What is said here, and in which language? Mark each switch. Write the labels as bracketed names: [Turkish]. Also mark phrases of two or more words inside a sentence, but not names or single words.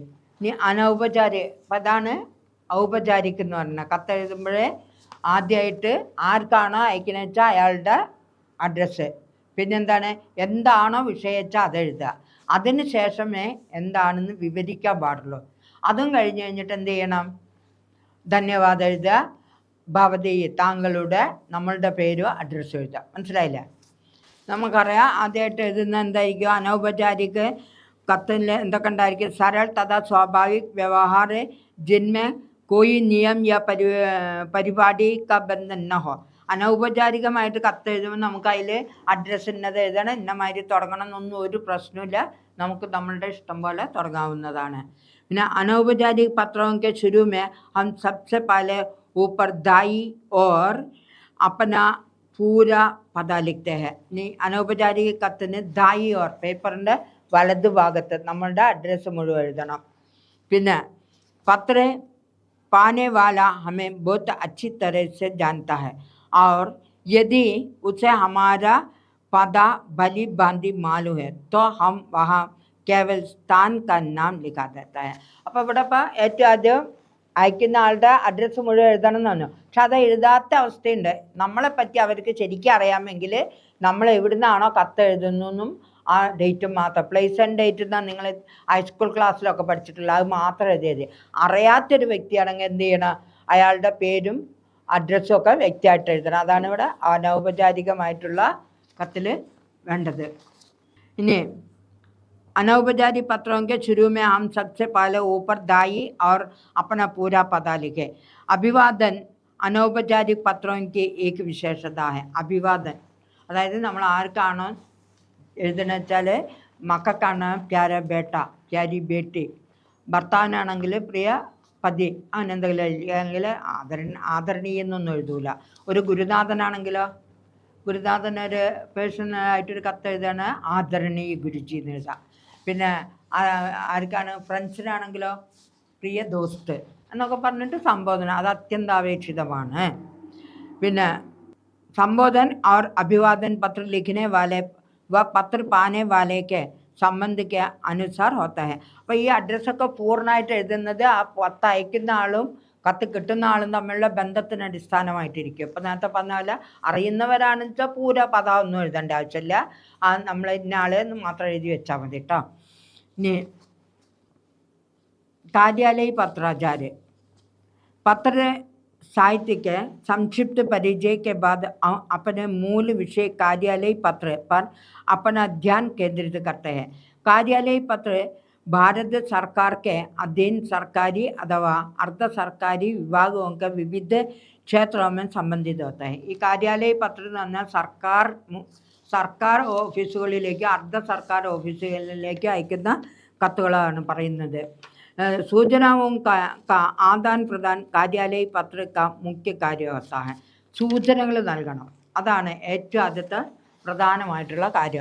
[Malayalam] ഇനി അനൗപചാരിക, അപ്പം അതാണ് ഔപചാരിക എന്ന് പറഞ്ഞാൽ കത്തെഴുതുമ്പോഴേ ആദ്യമായിട്ട് ആർക്കാണോ അയക്കണമെന്ന് വെച്ചാൽ അയാളുടെ അഡ്രസ്സ്, പിന്നെന്താണ് എന്താണോ വിഷയം വെച്ചാൽ അതെഴുതുക. അതിന് ശേഷമേ എന്താണെന്ന് വിവരിക്കാൻ പാടുള്ളൂ. അതും കഴിഞ്ഞ് കഴിഞ്ഞിട്ട് എന്ത് ചെയ്യണം? ധന്യവാദം എഴുതുക, ഭവതി താങ്കളുടെ നമ്മളുടെ പേരും അഡ്രസ്സും എഴുതാം. മനസ്സിലായില്ലേ? നമുക്കറിയാം ആദ്യമായിട്ട് എഴുതുന്ന എന്തായിരിക്കും? അനൗപചാരിക കത്തിൽ എന്തൊക്കെ ഉണ്ടായിരിക്കും? [Hindi] सरल तथा स्वाभाविक व्यवहार जिनमें कोई नियम या പരിപാടി का बंधन न हो. [Malayalam] അനൗപചാരികമായിട്ട് കത്ത് എഴുതുമ്പോൾ നമുക്ക് അതിൽ അഡ്രസ്സ് ഇന്നത് എഴുതണം, ഇന്നമാതിരി തുടങ്ങണം എന്നൊന്നും ഒരു പ്രശ്നമില്ല. നമുക്ക് നമ്മളുടെ ഇഷ്ടം പോലെ തുടങ്ങാവുന്നതാണ്. [Hindi] പിന്നെ अनौपचारिक पत्रों के शुरू में हम सबसे पहले ऊपर दाई और अपना पूरा पता लिखते हैं. [Malayalam] ഇനി അനൗപചാരിക കത്തിന് [Hindi] दाईं ओर [Malayalam] പേപ്പറിൻ്റെ വലതു ഭാഗത്ത് നമ്മളുടെ അഡ്രസ്സ് മുഴുവൻ എഴുതണം. [Hindi] പിന്നെ പത്ര पाने वाला हमें बहुत अच्छी तरह से जानता है और यदि उसे हमारा पता भली भांति मालूम है तो हम वहाँ केवल स्थान का नाम लिखा देता है. [Malayalam] അപ്പോൾ ഇവിടെ ഇപ്പോൾ ഏറ്റവും ആദ്യം അയക്കുന്ന ആളുടെ അഡ്രസ്സ് മുഴുവൻ എഴുതണം എന്ന് പറഞ്ഞു. പക്ഷെ അത് എഴുതാത്ത അവസ്ഥയുണ്ട്. നമ്മളെപ്പറ്റി അവർക്ക് ശരിക്കും അറിയാമെങ്കിൽ നമ്മൾ എവിടുന്നാണോ കത്ത് എഴുതുന്നതെന്നും ആ ഡേറ്റും മാത്രം, [English] place and date [Malayalam] എന്നാണ് നിങ്ങൾ ഹൈസ്കൂൾ ക്ലാസ്സിലൊക്കെ പഠിച്ചിട്ടുള്ളത്, അത് മാത്രം എഴുതിയത്. അറിയാത്തൊരു വ്യക്തിയാണെങ്കിൽ എന്ത് ചെയ്യണം? അയാളുടെ പേരും അഡ്രസ്സും ഒക്കെ വ്യക്തമായിട്ട് എഴുതണം. അതാണ് ഇവിടെ അനൗപചാരികമായിട്ടുള്ള കത്തിൽ വേണ്ടത്. [Hindi] ഇനി अनौपचारिक पत्रों के शुरू में हम सबसे पहले ऊपर दाई और अपना पूरा पता लिखे. अभिवादन अनौपचारिक पत्रों की एक विशेषता है. [Malayalam] अभिवादन അതായത് നമ്മൾ ആർക്കാണോ എഴുതുന്നത് വെച്ചാൽ മക്കൾക്കാണ് [Hindi] प्यारा बेटा, प्यारी बेटी, [Malayalam] ഭർത്താവിനാണെങ്കിൽ [Hindi] प्रिय पति, [Malayalam] അങ്ങനെ എന്തെങ്കിലും അല്ലെങ്കിൽ ആദരണീയെന്നൊന്നും എഴുതൂല. ഒരു ഗുരുനാഥനാണെങ്കിലോ, ഗുരുനാഥനൊരു പേഴ്സണലായിട്ടൊരു കത്ത് എഴുതാണ് ആദരണീയ ഗുരുജി എന്ന് എഴുതാം. പിന്നെ ആർക്കാണ് ഫ്രണ്ട്സിനാണെങ്കിലോ [Hindi] प्रिय दोस्त [Malayalam] എന്നൊക്കെ പറഞ്ഞിട്ട് സംബോധന, അത് അത്യന്താപേക്ഷിതമാണ്. [Hindi] പിന്നെ संबोधन और अभिवादन पत्र लिखने वाले व पत्र पाने वाले के संबंध के अनुसार होता है. [Malayalam] അപ്പോൾ ഈ അഡ്രസ്സൊക്കെ പൂർണ്ണമായിട്ട് എഴുതുന്നത് ആ കത്ത് അയക്കുന്ന ആളും കത്ത് കിട്ടുന്ന ആളും തമ്മിലുള്ള ബന്ധത്തിന് അടിസ്ഥാനമായിട്ടിരിക്കും. ഇപ്പം നേരത്തെ പറഞ്ഞ പോലെ അറിയുന്നവരാണെന്ന് വെച്ചാൽ പൂര പദമൊന്നും എഴുതേണ്ട ആവശ്യമില്ല, ആ നമ്മൾ ഇന്ന ആളെന്ന് മാത്രം എഴുതി വെച്ചാൽ മതി കേട്ടോ. [Hindi] ഇനി कार्यालय पत्राचार्य पत्र साहित्य के संक्षिप्त परिचय के बाद अपने मूल विषय कार्यालय पत्र पर अपना ध्यान केंद्रित करते हैं. कार्यालय पत्र भारत सरकार के अधीन सरकारी अथवा अर्ध सरकारी विभागों के विविध क्षेत्रों में संबंधित होता है. [Malayalam] ഈ कार्यालय പത്രം എന്ന് പറഞ്ഞാൽ സർക്കാർ ഓഫീസുകളിലേക്ക് അർദ്ധ സർക്കാർ ഓഫീസുകളിലേക്ക് അയക്കുന്ന കത്തുകളാണ് പറയുന്നത്. [Hindi] सूचनाओं का आदान प्रदान कार्यालय पत्र का मुख्य कार्य होता है. [Malayalam] സൂചനകൾ നൽകണം, അതാണ് ഏറ്റവും ആദ്യത്തെ പ്രധാനമായിട്ടുള്ള കാര്യം.